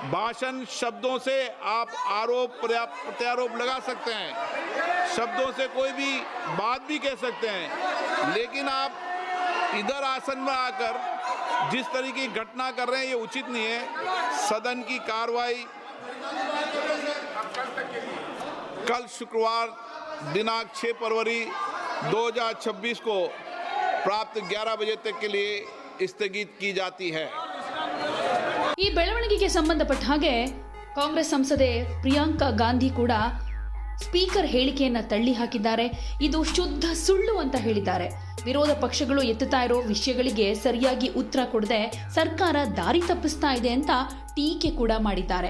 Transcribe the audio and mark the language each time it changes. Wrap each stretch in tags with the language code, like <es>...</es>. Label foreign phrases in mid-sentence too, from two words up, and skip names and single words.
<hi>भाषण शब्दों से आप आरोप प्रत्यारोप लगा सकते हैं, शब्दों से कोई भी बात भी कह सकते हैं, लेकिन आप इधर आसन में आकर जिस तरीके की घटना कर रहे हैं ये उचित नहीं है। सदन की कार्रवाई कल शुक्रवार दिनांक 6 फरवरी 2026 को प्राप्त 11 बजे तक के लिए स्थगित की जाती है।</hi> <kn>ಈ ಬೆಳವಣಿಗೆಗೆ ಸಂಬಂಧಪಟ್ಟ ಹಾಗೆ ಕಾಂಗ್ರೆಸ್ ಸಂಸದೆ ಪ್ರಿಯಾಂಕಾ ಗಾಂಧಿ ಕೂಡ ಸ್ಪೀಕರ್ ಹೇಳಿಕೆಯನ್ನ ತಳ್ಳಿ ಹಾಕಿದ್ದಾರೆ. ಇದು ಶುದ್ಧ ಸುಳ್ಳು ಅಂತ ಹೇಳಿದ್ದಾರೆ. ವಿರೋಧ ಪಕ್ಷಗಳು ಎತ್ತುತ್ತಾ ಇರೋ ವಿಷಯಗಳಿಗೆ ಸರಿಯಾಗಿ ಉತ್ತರ ಕೊಡದೆ ಸರ್ಕಾರ ದಾರಿ ತಪ್ಪಿಸ್ತಾ ಇದೆ ಅಂತ ಟೀಕೆ ಕೂಡ ಮಾಡಿದ್ದಾರೆ.</kn>